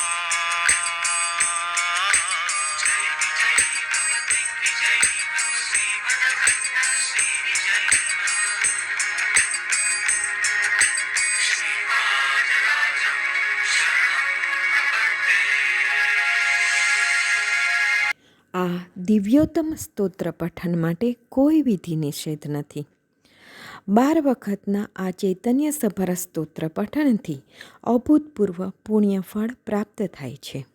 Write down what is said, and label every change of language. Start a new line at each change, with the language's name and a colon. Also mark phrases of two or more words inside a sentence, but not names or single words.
Sanskrit: जय विजयी भव दिग्विजयी भव श्रीमदखण्ड श्रीविजयी श्रीपादराजं शरणं प्रपद्ये
Gujarati: આ દિવ્યોત્તમ સ્તોત્ર પઠન માટે કોઈ વિધિ નિષેધ નથી. 12 વખતના આ ચૈતન્યસભર સ્તોત્ર પઠનથી અભૂતપૂર્વ પુણ્યફળ પ્રાપ્ત થાય છે.